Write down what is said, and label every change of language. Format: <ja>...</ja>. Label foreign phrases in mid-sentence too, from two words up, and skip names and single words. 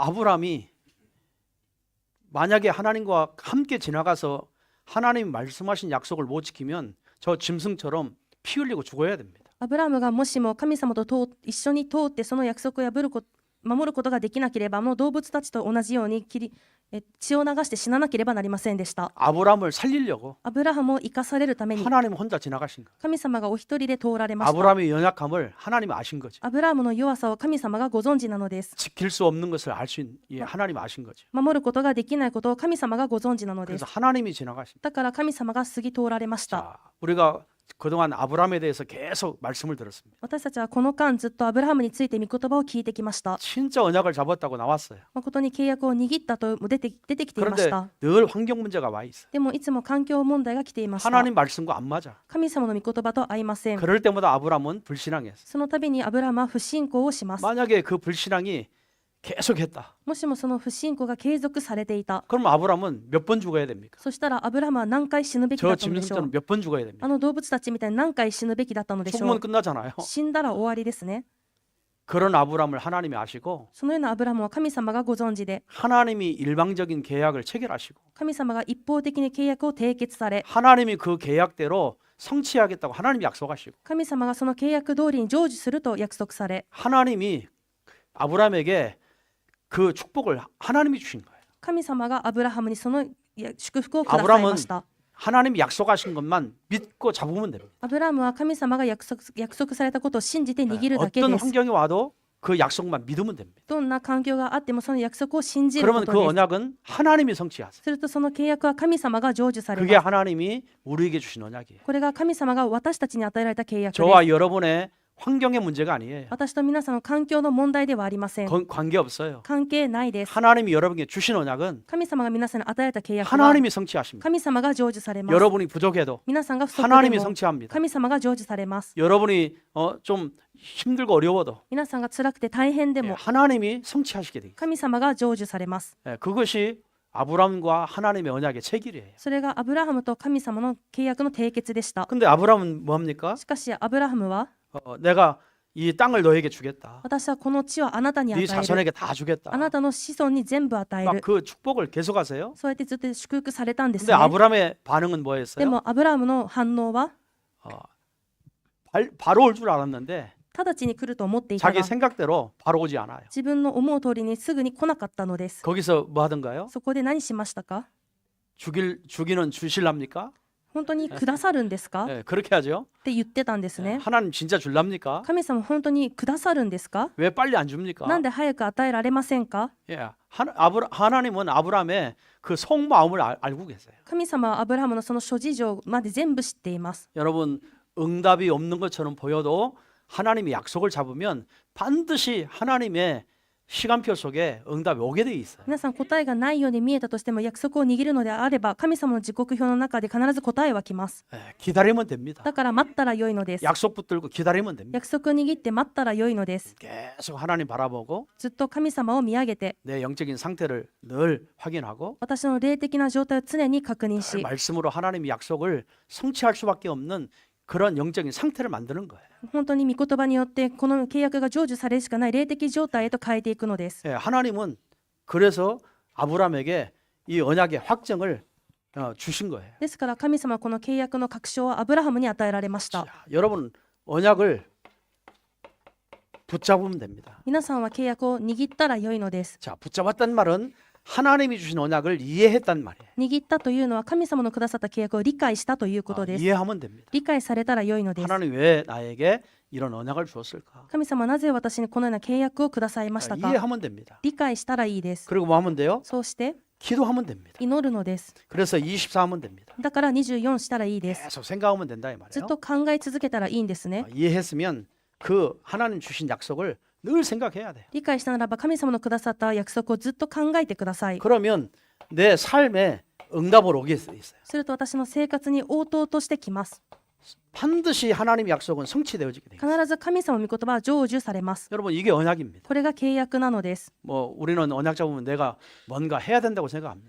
<ko>아브라함이 만약에 하나님과 함께 지나가서 하나님이 말씀하신 약속을 못 지키면 저 짐승처럼 피 흘리고 죽어야 됩니다.</ko> <ja>アブラハムがもしも神様と一緒に通ってその約束を守ることができなければもう動物たちと同じように血を流して死ななければなりませんでした。</ja> <ko>아브라함을 살리려고</ko> <ja>アブラハムを生かされるために</ja> <ko>하나님 혼자 지나가신 거예요.</ko> <ja>神様がお一人で通られました。</ja> <ko>아브라함의 연약함을 하나님 아신 거죠.</ko> <ja>アブラハムの弱さを神様がご存知なのです。</ja> <ko>지킬 수 없는 것을 알 수 있는 하나님 아신 거죠.</ko> <ja>守ることができないことを神様がご存知なのです。</ja> <ko>그래서 하나님이 지나가신.</ko> <ja>だから神様が過ぎ通られました。</ja> <ko>자, 우리가 그동안 아브라함에 대해서 계속 말씀을 들었습니다.</ko> <ja>私たちはこの間ずっとアブラハムについて御言葉を聞いてきました。</ja> <ko>진짜 언약을 잡았다고 나왔어요.</ko> <ja>誠に契約を握ったと出てきていまし</ja> <ko>그런데</ko> <ja>た。</ja> <ko>늘 환경 문제가 와 있어요.</ko> <ja>でもいつも環境問題が来ていました。</ja> <ko>하나님 말씀과 안 맞아.</ko> <ja>神様の御言葉と合いません。</ja> <ko>그럴 때마다 아브라함은 불신앙했어요.</ko> <ja>その度にアブラハムは不信仰をします。</ja> <ko>만약에 그 불신앙이 계속했다.</ko> <ja>もしもその不信仰が継続されていた。</ja> <ko>그럼 아브라함은 몇 번 죽어야 됩니까?</ko> <ja>そしたらアブラハムは何回死ぬべきだ</ja> <ko>저</ko> <ja>ったのでしょう。</ja> <ko>짐승처럼 몇 번 죽어야 됩니까?</ko> <ja>あの動物たちみたいに何回死ぬべきだったのでしょ</ja> <ko>죽으면</ko> <ja>う。</ja> <ko>끝나잖아요.</ko> <ja>死んだら終わりですね。</ja> <ko>그런 아브라함을 하나님이 아시고</ko> <ja>そのようなアブラハムは神様がご存知で、</ja> <ko>하나님이 일방적인 계약을 체결하시고</ko> <ja>神様が一方的に契約を締結され、</ja> <ko>하나님이 그 계약대로 성취하겠다고 하나님이 약속하시고</ko> <ja>神様がその契約通りに成就すると約束され、</ja> <ko>하나님이 아브라함에게 그 축복을 하나님이 주신 거예요.</ko> <ja>神様がアブラハムにその祝福をくださいました。</ja> <ko>하나님이 약속하신 것만 믿고 잡으면 됩니다.</ko> <ja>アブラハムは神様が約束されたことを信じて握るだけ</ja> <ko>어떤</ko> <ja>です。</ja> <ko>환경이 와도 그 약속만 믿으면 됩니다.</ko> <ja>どんな環境があってもその約束を信じる</ja> <ko>그러면</ko> <ja>こ</ja> <ko>그</ko> <ja>とです。</ja> <ko>언약은 하나님이 성취하세요.</ko> <ja>するとその契約は神様が成就され</ja> <ko>그게</ko> <ja>ます。</ja> <ko>하나님이 우리에게 주신 언약이에요.</ko> <ja>これが神様が私たちに与えられた契約です。</ja> <ko>저와 여러분의 환경의 문제가 아니에요.</ko> <ja>私と皆さんの環境の問題ではありません。</ja> <ko>관계 없어요.</ko> <ja>関係ないです。</ja> <ko>하나님이 여러분에게 주신 언약은</ko> <ja>神様が皆さんに与えた契約は</ja> <ko>하나님이 성취하십니다.</ko> <ja>神様が成就されます。</ja> <ko>여러분이 부족해도</ko> <ja>皆さんが不足で</ja> <ko>하나님이</ko> <ja>も</ja> <ko>성취합니다.</ko> <ja>神様が成就されます。</ja> <ko>여러분이 좀 힘들고 어려워도</ko> <ja>皆さんが辛くて大変で</ja> <ko>예,</ko> <ja>も</ja> <ko>하나님이 성취하시게 되겠습니다.</ko> <ja>神様が成就されます。</ja> <ko>예, 그것이 아브라함과 하나님의 언약의 체결이에요.</ko> <ja>それがアブラハムと神様の契約の締結でした。</ja> <ko>근데 아브라함은 뭐합니까?</ko> <ja>しかしアブラハムは</ja> <ko>내가 이 땅을 너에게 주겠다.</ko> <ja>私はこの地をあなたに与</ja> <ko>네</ko> <ja>える。</ja> <ko>자손에게 다 주겠다.</ko> <ja>あなたの子孫に全部与え</ja> <ko>막</ko> <ja>る。</ja> <ko>그 축복을 계속하세요.</ko> <ja>そうやってずっと祝福されたんです</ja> <ko>근데</ko> <ja>ね。</ja> <ko>아브라함의 반응은</ko> <ja>で</ja> <ko>뭐였어요?</ko> <ja>もアブラハムの反応は</ja> <ko>바로 올 줄 알았는데</ko> <ja>直ちに来ると思っていた</ja> <ko>자기</ko> <ja>が</ja> <ko>생각대로 바로 오지 않아요.</ko> <ja>自分の思う通りにすぐに来なかったのです。</ja> <ko>거기서 뭐 하던가요?</ko> <ja>そこで何しましたか？</ja> <ko>주기는 주실랍니까?</ko> <ja>本当にくださるんですか？っ</ja> <ko>네, 그렇게 하죠.</ko> <ja>て言ってたんですね。</ja> <ko>하나님 진짜 줄랍니까?</ko> <ja>神様本当にくださるんですか？</ja> <ko>왜 빨리 안 줍니까?</ko> <ja>なんで早く与えられませんか？</ja> <ko>예, 하나님은 아브라함의 그 속마음을 알고 계세요.</ko> <ja>神様はアブラハムのその諸事情まで全部知っています。</ja> <ko>여러분 응답이 없는 것처럼 보여도 하나님이 약속을 잡으면 반드시 하나님의 시간표 속에 응답이 오게 돼 있어요.</ko> <ja>皆さん答えがないように見えたとしても約束を握るのであれば神様の時刻表の中で必ず答えは来ます。</ja> <ko>예, 기다리면 됩니다.</ko> <ja>だから待ったら良いのです。</ja> <ko>약속 붙들고 기다리면 됩니다.</ko> <ja>約束を握って待ったら良いのです。</ja> <ko>계속 하나님 바라보고</ko> <ja>ずっと神様を見上げて</ja> <ko>내 영적인 상태를 늘 확인하고</ko> <ja>私の霊的な状態を常に確認</ja> <ko>늘</ko> <ja>し</ja> <ko>말씀으로 하나님의 약속을 성취할 수밖에 없는 그런 영적인 상태를 만드는 거예요.</ko> <ja>本当に御言葉によってこの契約が成就されるしかない霊的状態へと変えていくのです。</ja> <ko>예, 하나님은 그래서 아브라함에게 이 언약의 확정을 주신 거예요.</ko> <ja>ですから神様はこの契約の確証をアブラハムに与えられました。</ja> <ko>자, 여러분 언약을 붙잡으면 됩니다.</ko> <ja>皆さんは契約を握ったら良いのです。</ja> <ko>자, 붙잡았단 말은 하나님이 주신 언약을 이해했단 말이에요.</ko> <ja>握ったというのは神様のくださった契約を理解したということです。</ja> <ko>이해하면 됩니다.</ko> <ja>理解されたら良いのです。</ja> <ko>하나님 왜 나에게 이런 언약을 주었을까?</ko> <ja>神様はなぜ私にこのような契約をくださいましたか？</ja> <ko>이해하면 됩니다.</ko> <ja>理解したらいいです。</ja> <ko>그리고 뭐 하면 돼요?</ko> <ja>そうして</ja> <ko>기도하면 됩니다.</ko> <ja>祈るのです。</ja> <ko>그래서 24 하면 됩니다.</ko> <ja>だから24したらいいです。</ja> <ko>계속 생각하면 된다 이</ko> <ja>ずっ</ja> <ko>말이에요.</ko> <ja>と考え続けたらいいんですね。</ja> <ko>이해했으면 그 하나님 주신 약속을 늘 생각해야 돼요.</ko> <ja>理解したならば神様のくださった約束をずっと考えてください。</ja> <ko>그러면 내 삶에 응답을 오게 있어요.</ko> <ja>すると私の生活に応答としてきます。</ja> <ko>반드시 하나님의 약속은 성취되어지게 돼요.</ko> <ja>必ず神様の御言葉は成就されます。</ja> <ko>여러분 이게 언약입니다.</ko> <ja>これが契約なのです。</ja> <ko>뭐 우리는 언약 잡으면 내가 뭔가 해야 된다고 생각합니다.</ko>